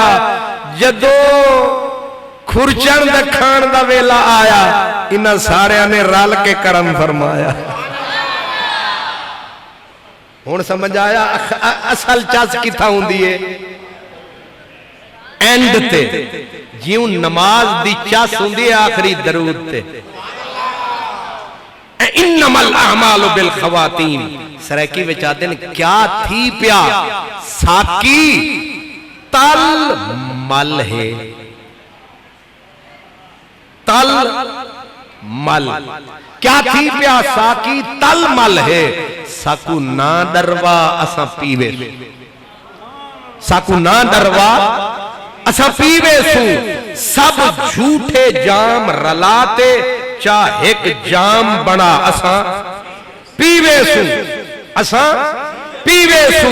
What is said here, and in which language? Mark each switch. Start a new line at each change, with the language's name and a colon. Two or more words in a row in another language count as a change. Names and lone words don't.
Punjabi: جدوں کھرچن دا کھان دا ویلا آیا، انہاں ساریاں نے رل کے کرم فرمایا. ہن سمجھ آیا اصل چس کتھا ہندی ہے اینڈ تے. جیوں نماز دی چس ہندی ہے آخری درود تے.
Arabic: إنما الأعمال بالخواتين.
Punjabi: سرائیکی وچ آتے نے
Saraiki: کیا تھی پیا ساقی تل مل ہے. تل مل کیا تھی پیا ساقی تل مل ہے. ساکوں نہ ڈرا اساں پیوے، ساکوں نہ ڈرا اساں پیوے سو. سب جھوٹے جام رلاتے چاہے اک جام بنا اساں پیوے سو، اساں پیوے سو.